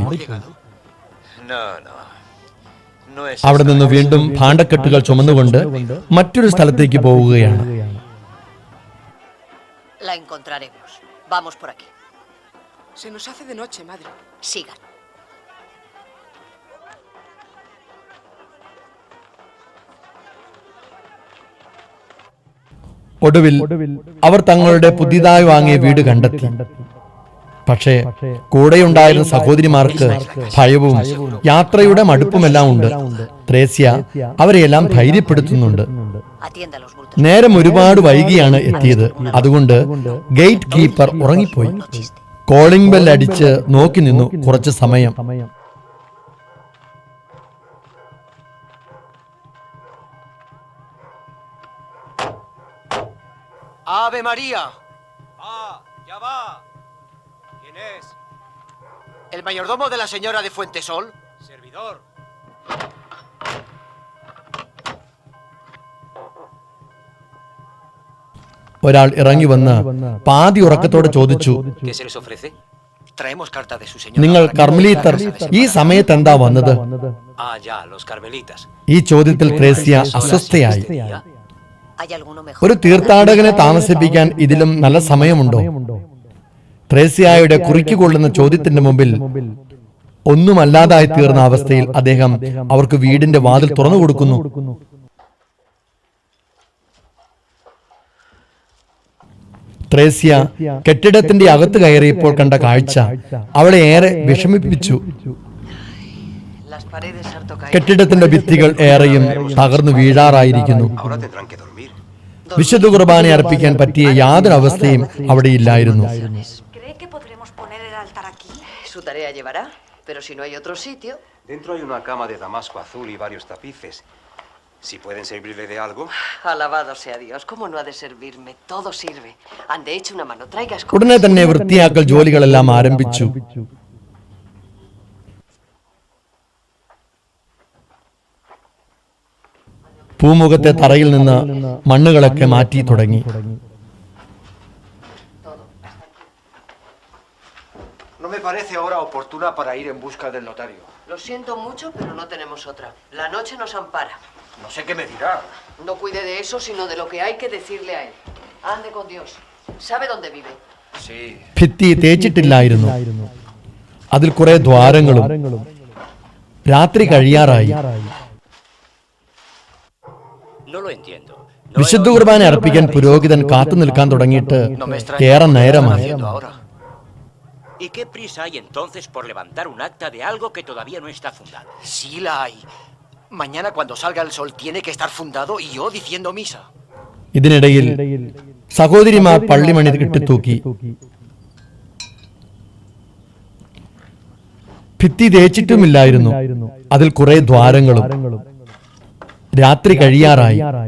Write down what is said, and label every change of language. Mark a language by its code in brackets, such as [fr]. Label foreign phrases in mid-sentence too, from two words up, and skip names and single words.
[es] No, no. No es [ml] അവിടെ നിന്ന് വീണ്ടും ഭാണ്ഡക്കെട്ടുകൾ ചുമന്നുകൊണ്ട് മറ്റൊരു സ്ഥലത്തേക്ക് പോവുകയാണ്. [es] La encontraremos. Vamos por aquí. Se nos hace de noche, madre. Sigan. [ml] ഒടുവിൽ അവർ തങ്ങളുടെ പുതിയതായി വാങ്ങിയ വീട് കണ്ടെത്തി. പക്ഷേ കൂടെയുണ്ടായിരുന്ന സഹോദരിമാർക്ക് ഭയവും യാത്രയുടെ മടുപ്പുമെല്ലാം ഉണ്ട്. ത്രേസ്യ അവരെയെല്ലാം ധൈര്യപ്പെടുത്തുന്നുണ്ട്. [es] Atienda los bultos. [ml] നേരം ഒരുപാട് വൈകിയാണ് എത്തിയത്. അതുകൊണ്ട് [en] gate keeper [ml] ഉറങ്ങിപ്പോയി. [en] calling bell [ml] അടിച്ച് നോക്കി നിന്നു കുറച്ച് സമയം. [es] ¡Ave María! ¡Ah! ¡Ya va! ¿Quién es? ¿El mayordomo de la señora de Fuentesol? Servidor. [ml] ഒരാൾ ഇറങ്ങി വന്ന് പാതി ഉറക്കത്തോടെ ചോദിച്ചു: [es] ¿Qué se les ofrece? Traemos carta de su señora. [ml] നിങ്ങൾ [es] para que [ml] കർമ്മലീത്തർ [es] vengan a casa de [ml] ഈ [es] Semana. [ml] സമയത്ത് എന്താ വന്നത്? [es] Ah, ya, los carmelitas. [ml] ഈ ചോദ്യത്തിൽ ത്രേസ്യ അസ്വസ്ഥയായി. [es] ¿Ya? ¿Hay alguno mejor? [ml] ഒരു തീർത്ഥാടകനെ താമസിപ്പിക്കാൻ ഇതിലും നല്ല സമയമുണ്ടോ? ത്രേസ്യയുടെ കുറിക്കുകൊള്ളുന്ന ചോദ്യത്തിന്റെ മുമ്പിൽ ഒന്നുമല്ലാതായി തീർന്ന അവസ്ഥയിൽ അദ്ദേഹം അവർക്ക് വീടിന്റെ വാതിൽ തുറന്നു കൊടുക്കുന്നു. ത്രേസ്യ കെട്ടിടത്തിന്റെ അകത്ത് കയറിയപ്പോൾ കണ്ട കാഴ്ച അവളെ ഏറെ വിഷമിപ്പിച്ചു. [es] Las paredes harto caídas. [ml] കെട്ടിടത്തിന്റെ ഭിത്തികൾ ഏറെയും തകർന്നു വീഴാറായിരിക്കുന്നു. [es] Ahora tendrán que dormir. [ml] വിശുദ്ധ കുർബാന അർപ്പിക്കാൻ പറ്റിയ യാതൊരു അവസ്ഥയും അവിടെ ഇല്ലായിരുന്നു. [es] ¿Cree que podremos poner el altar aquí? Su tarea llevará, pero si no hay otro sitio. Dentro hay una cama de damasco azul y varios tapices. Si pueden servirle de algo. Alabado sea Dios, ¿cómo no ha de servirme? Todo sirve. Ande, eche una mano, traiga escobas. [ml] ഉടനെ തന്നെ വൃത്തിയാക്കൽ ജോലികളെല്ലാം ആരംഭിച്ചു. പൂമുഖത്തെ തറയിൽ നിന്ന് മണ്ണുകളൊക്കെ മാറ്റി തുടങ്ങി. [es] No me parece hora oportuna para ir en busca del notario. Lo siento mucho, pero no tenemos otra. La noche nos ampara. No sé qué me dirá. No cuide de eso, sino de lo que hay que decirle a él. Ande con Dios. ¿Sabe dónde vive? Sí. [ml] ഭിത്തി തേച്ചിട്ടില്ലായിരുന്നു. അതിൽ കുറെ ദ്വാരങ്ങളും. രാത്രി കഴിയാറായി. [es] No lo entiendo. [ml] വിശുദ്ധ കുർബാന അർപ്പിക്കാൻ പുരോഹിതൻ കാത്തു നിൽക്കാൻ തുടങ്ങിയിട്ട് [es] No me extraña [ml] ഏറെ [es] lo que están [ml] നേരമായി. [es] haciendo ahora. ¿Y qué prisa hay entonces por levantar un acta de algo que todavía no está fundado? Sí la hay. Mañana cuando salga el sol tiene que estar fundado y yo diciendo misa. [ml] ഇതിനിടയിൽ സഹോദരിമാർ പള്ളിമണി കെട്ടിത്തൂക്കി. ഭിത്തി തേച്ചിട്ടുമില്ലായിരുന്നു. അതിൽ കുറെ ദ്വാരങ്ങളും. രാത്രി കഴിയാറായി.